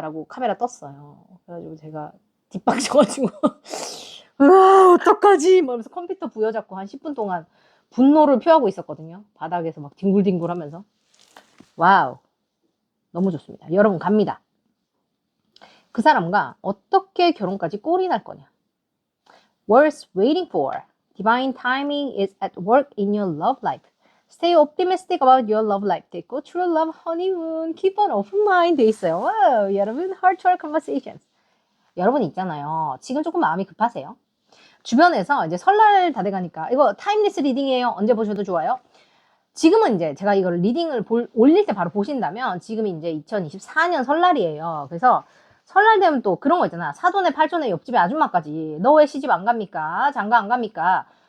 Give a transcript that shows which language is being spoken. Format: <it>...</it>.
<ko>라고 카메라 떴어요. 그래가지고 제가 뒷박쳐가지고 어떡하지? 뭐 이러면서 컴퓨터 부여잡고 한 10분 동안 분노를 표하고 있었거든요. 바닥에서 막 뒹굴뒹굴 하면서. 와우. 너무 좋습니다. 여러분 갑니다. 그 사람과 어떻게 결혼까지 꼴이 날 거냐.</ko> <en>Worth waiting for. Divine timing is at work in your love life. Stay optimistic about your love life.</en> <ko>돼 있고</ko> <en>True love honeymoon. Keep an open mind</en> <ko>돼 있어요. 와우. 여러분</ko> <en>heart to heart conversations.</en> <ko>여러분 있잖아요. 지금 조금 마음이 급하세요. 주변에서 이제 설날 다 돼가니까 이거 타임리스 리딩이에요. 언제 보셔도 좋아요. 지금은 이제 제가 이걸 리딩을 올릴 때 바로 보신다면 지금이 이제 2024년 설날이에요. 그래서 설날 되면 또 그런 거 있잖아. 사돈의 팔촌의 옆집의 아줌마까지 너 왜 시집 안 갑니까? 장가 안 갑니까?</ko>